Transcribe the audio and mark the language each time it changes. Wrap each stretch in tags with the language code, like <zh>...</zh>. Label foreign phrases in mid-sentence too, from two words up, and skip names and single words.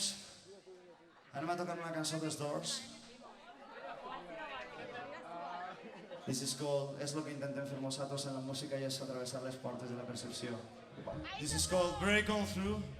<ca>Anem a tocar una cançó dels Doors.</ca> <en>This is called,</en> <ca>és el que intentem fer nosaltres en la música i és atravessar les portes de la percepció.</ca> <en>This is called Break On Through.</en>